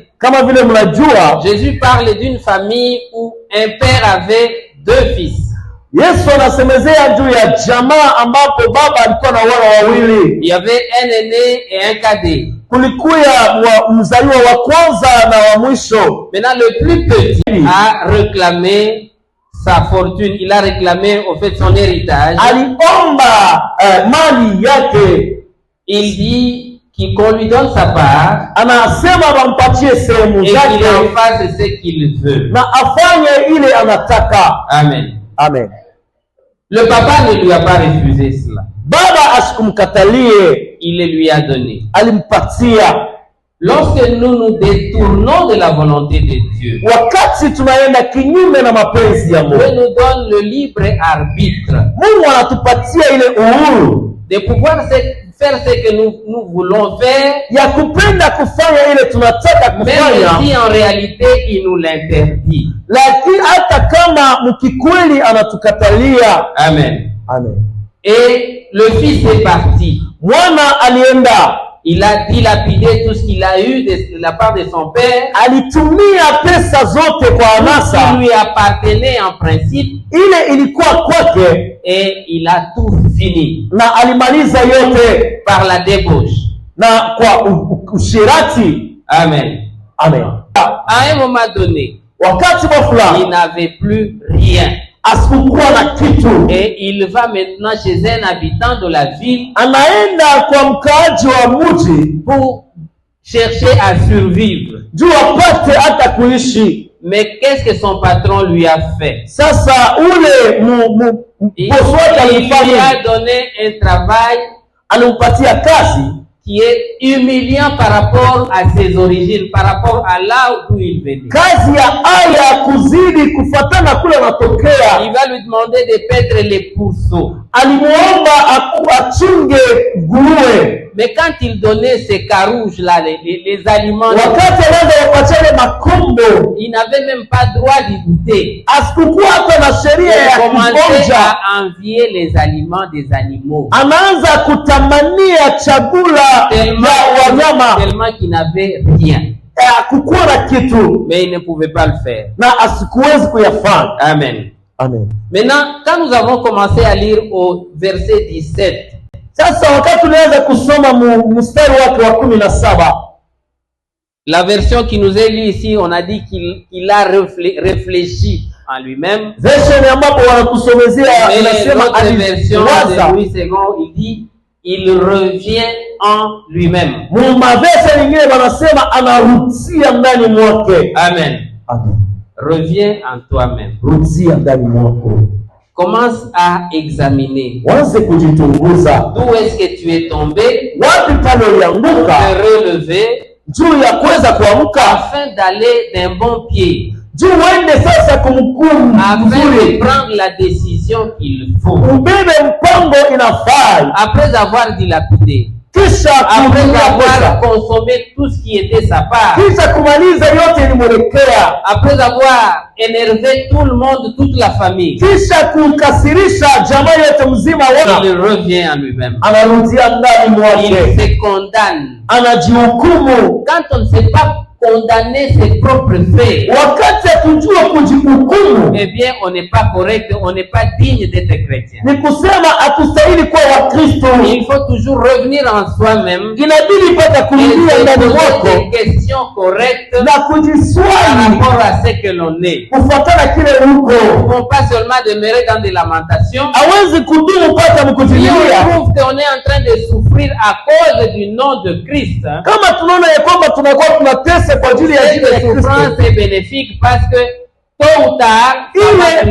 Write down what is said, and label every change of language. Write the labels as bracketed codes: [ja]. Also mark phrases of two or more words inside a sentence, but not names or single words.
[sw] Kama vile mnajua, [fr] Jésus parle d'une famille où un père avait 2 fils. [sw] Yesu anasemezea juu ya jamaa ambapo baba alikuwa na wana wawili. [fr] Il y avait un aîné et un cadet. [sw] Kulikuya mzaliwa wa kwanza na wa mwisho. [fr] Maintenant, le plus petit a réclamé sa fortune. Il a réclamé au fait son héritage. [sw] Aliomba mali yake. [fr] Il dit qu'on lui donne sa part [sw] Anasema bampatie sehemu [fr] et qu'il en [sw] zake [fr] fasse ce qu'il veut. [sw] na afanye ile anataka. [fr] Amen. [sw] Amen. [fr] Le papa ne lui a pas refusé cela. [sw] Baba asikumkatalie, [fr] Il le lui a donné. [sw] alimpatia. [fr] Lorsque nous nous détournons de la volonté de Dieu, [sw] Wakati tunaenda kinyume na mapenzi ya [fr] Dieu [sw] Mungu, [fr] nous donne le libre arbitre [sw] Mungu anatupatia ile uhuru [fr] de pouvoir faire ce que nous voulons faire, [sw] ya kupenda kufanya ile tunataka [fr] même [sw] kufanya, [fr] si en réalité il nous l'interdit. [sw] lakini hata kama mkikweli anatukatalia. [fr] Amen. [sw] Amen. [fr] Et le fils est parti. [sw] Mwana alienda, [fr] Il a dilapidé tout ce qu'il a eu de la part de son père. [sw] alitumia pesa zote kwa [fr] Qui [sw] anasa, [fr] lui appartenait en principe, [sw] ile ilikuwa kwake, [fr] et il a tout fini [sw] na alimaliza yote [fr] par la débauche. [sw] na kwa ushirati. [fr] Amen. [sw] Amen. [fr] À un moment donné, [sw] Wakati wa [fr] il [sw] fulani [fr] n'avait plus rien. [sw] asikukuwa na kitu, [fr] Et il va maintenant chez un habitant de la ville [sw] anaenda kwa mkaaji wa mji [fr] pour chercher à survivre. [sw] juu apate hata kuishi. [fr] Mais qu'est-ce que son patron lui a fait? [sw] Sasa ule bosi wake [fr] Il lui [sw] alifanya, [fr] a donné un travail [sw] alimpatia kazi [fr] qui est humiliant par rapport à ses origines, par rapport à là où il venait. [sw] kazi ya aya kuzidi kufatana kule anatokea. [fr] Il va lui demander de paître les pourceaux. [sw] Alimuomba achunge nguruwe. [fr] Mais quand il donnait ces carouges là, les aliments, [sw] Wakati anaanza kupachana makombo, [fr] il n'avait même pas droit d'y goûter. [sw] asikukuwa hata na sheria [fr] Il [sw] ya [fr] commençait [sw] kuonja. [fr] à envier les aliments des animaux. [sw] Anaanza kutamania chakula ya wanyama, [fr] Tellement qu'il n'avait rien. [sw] kukuwa na kitu [fr] Mais il ne pouvait pas le faire. [sw] na asikuwezi kuyafanya. [fr] Amen. [sw] Amen. [fr] Maintenant, quand nous avons commencé à lire au verset 17, [sw] Sasa wakati tunaanza kusoma mstari wake wa 17, [fr] la version qui nous est lue ici, on a dit qu'il a réfléchi en lui-même. [sw] version ambapo wanakusomezea [fr] Et [sw] inasema [fr] l'autre version [sw] aliwaza. [fr] de Louis II, il dit, il revient en lui-même. [sw] Mavesa nyingine wanasema anarudia ndani mwake. [fr] Amen. [sw] Amen. [fr] Reviens en toi-même. [sw] Rudia ndani mwako. [fr] Commence à examiner. [sw] Wanze kujitunguza. [fr] D'où est-ce que tu es tombé? [sw] Wapi pale ulianguka? [fr] Te relever [sw] Juu ya kuweza kuamka. [fr] afin d'aller d'un bon pied. [sw] Juu uende sasa kumkumu [fr] Afin de [sw] mzuri. [fr] prendre la décision qu'il faut. [sw] Ubebe mpango inafaa. [fr] Après avoir dilapidé. [sw] Kisha [fr] Après [sw] kutumia [fr] avoir [sw] pesa. [fr] consommé tout ce qui était sa part. [sw] Kisha kumaliza yote ilimwelekea. [fr] Après avoir énervé tout le monde, toute la famille. [sw] Kisha kukasirisha jamaa yote mzima wana. [fr] Il revient en lui-même. [sw] Anarudia ndani [fr] Il [sw] mwake. [fr] se condamne. [sw] Anajihukumu. [fr] Quand on ne sait pas condamner ses propres faits, [sw] Wakati akijua kujihukumu, [fr] eh bien, on n'est pas correct, on n'est pas digne d'être chrétien. [sw] ni kusema hatustahili kuwa Wakristo. [fr] Il faut toujours revenir en soi-même [sw] Inabidi pata [fr] et [sw] kuingia [fr] se [sw] ndani [fr] poser [sw] mwako [fr] des questions correctes [sw] na [fr] par [sw] kujiswali [fr] rapport à ce que l'on est. [sw] kufuatana kile uko. [fr] Nous ne pouvons pas seulement demeurer dans des lamentations. [sw] Hawezi kudumu pata [fr] Si on [sw] mkujilia. [fr] trouve qu'on est en train de souffrir à cause du nom de Christ, [sw] Kama tunaona ya kwamba tunakuwa tunatesa kwa ajili ya jina la [fr] cette [sw] Kristo, [fr] souffrance est bénéfique parce que tôt ou tard, ça va